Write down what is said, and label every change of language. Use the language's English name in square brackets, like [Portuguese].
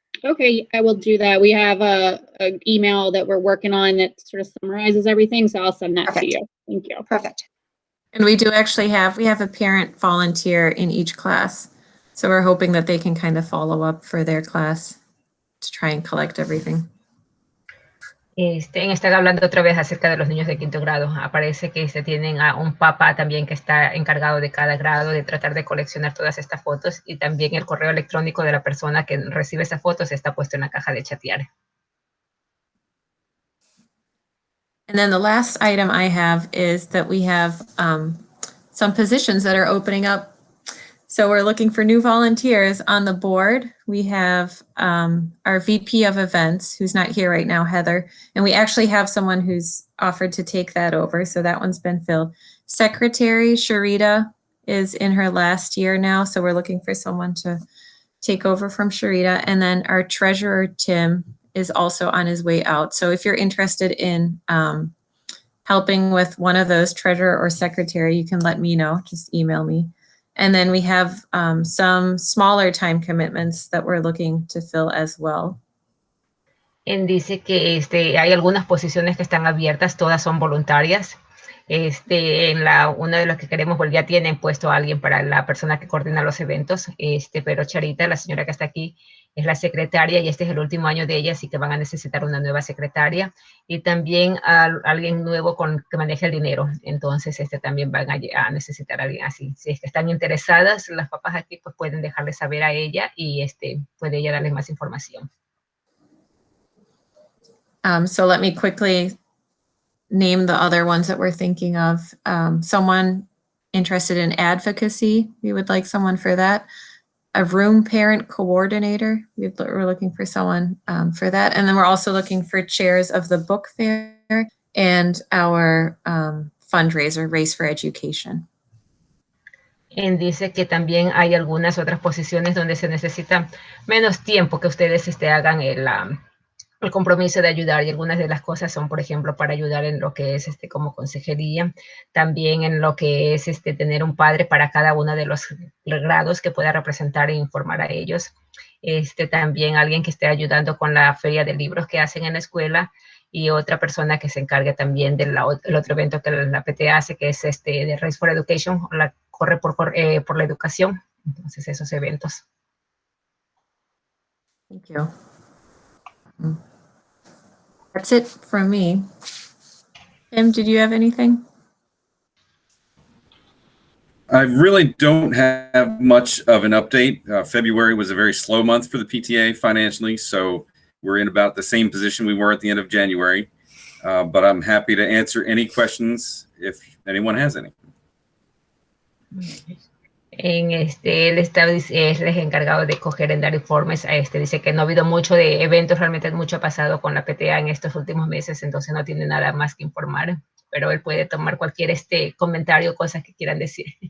[English] Okay, I will do that. We have an email that we're working on that sort of summarizes everything, so I'll send that to you. Thank you. Perfect. And we do actually have a parent volunteer in each class. So we're hoping that they can kind of follow up for their class to try and collect everything. [Spanish] Están hablando otra vez acerca de los niños de 5º grado. Aparece que tienen a un papá también que está encargado de cada grado de tratar de coleccionar todas estas fotos, y también el correo electrónico de la persona que recibe esas fotos está puesto en la caja de chatear. [English] And then the last item I have is that we have some positions that are opening up. So we're looking for new volunteers on the board. We have our VP of events, who's not here right now, Heather, and we actually have someone who's offered to take that over. So that one's been filled. Secretary Sharita is in her last year now. So we're looking for someone to take over from Sharita. And then our treasurer, Tim, is also on his way out. So if you're interested in helping with one of those, treasurer or secretary, you can let me know, just email me. And then we have some smaller time commitments that we're looking to fill as well. [Spanish] Dice que hay algunas posiciones que están abiertas, todas son voluntarias. Una de las que queremos, pues ya tienen puesto a alguien para la persona que coordina los eventos, pero Charita, la señora que está aquí, es la secretaria, y este es el último año de ella, así que van a necesitar una nueva secretaria, y también alguien nuevo que maneje el dinero. Entonces también van a necesitar a alguien así. Si es que están interesadas, las papás aquí pues pueden dejarle saber a ella, y puede ella darles más información. [English] So let me quickly name the other ones that we're thinking of. Someone interested in advocacy, we would like someone for that. A room parent coordinator, we're looking for someone for that. And then we're also looking for chairs of the book fair and our fundraiser, Race for Education. [Spanish] Dice que también hay algunas otras posiciones donde se necesita menos tiempo que ustedes hagan el compromiso de ayudar, y algunas de las cosas son, por ejemplo, para ayudar en lo que es como consejería, también en lo que es tener un padre para cada uno de los grados que pueda representar e informar a ellos. También alguien que esté ayudando con la feria de libros que hacen en la escuela, y otra persona que se encargue también del otro evento que la PTA hace, que es de Race for Education, corre por la educación. Entonces, esos eventos. [English] Thank you. That's it from me. Tim, did you have anything? I really don't have much of an update. February was a very slow month for the PTA financially, so we're in about the same position we were at the end of January. But I'm happy to answer any questions if anyone has any. [Spanish] Él está, es el encargado de coger en dar informes. Dice que no ha habido mucho de eventos, realmente mucho ha pasado con la PTA en estos últimos meses, entonces no tiene nada más que informar, pero él puede tomar cualquier comentario, cosas que quieran decir.